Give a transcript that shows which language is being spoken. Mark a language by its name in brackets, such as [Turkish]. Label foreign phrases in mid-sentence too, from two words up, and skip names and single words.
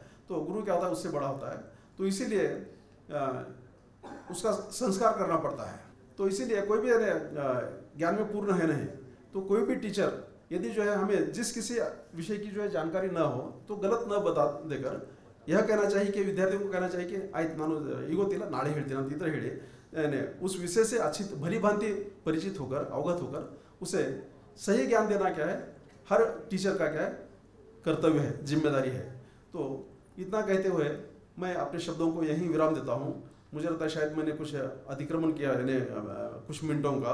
[Hindi] तो गुरु क्या होता है, उससे बड़ा होता है. तो इसीलिए उसका संस्कार करना पड़ता है. तो इसीलिए कोई भी ज्ञान में पूर्ण है नहीं, तो कोई भी टीचर यदि जो है हमें जिस किसी विषय की जो है जानकारी ना हो तो गलत न बता देकर यह कहना चाहिए कि विद्यार्थियों को कहना चाहिए कि आयत [Kannada] ನಾನು ಈಗ ಗೊತ್ತಿಲ್ಲ ನಾಳೆ ಹೇಳ್ತೀನಿ ಅಂತ ಈ ಥರ ಹೇಳಿ [Hindi] उस विषय से अच्छी भली भांति परिचित होकर, अवगत होकर उसे सही ज्ञान देना क्या है, हर टीचर का क्या है, कर्तव्य है, जिम्मेदारी है. तो इतना कहते हुए मैं अपने शब्दों को यहीं विराम देता हूँ. मुझे लगता है शायद मैंने कुछ अतिक्रमण किया है कुछ मिनटों का.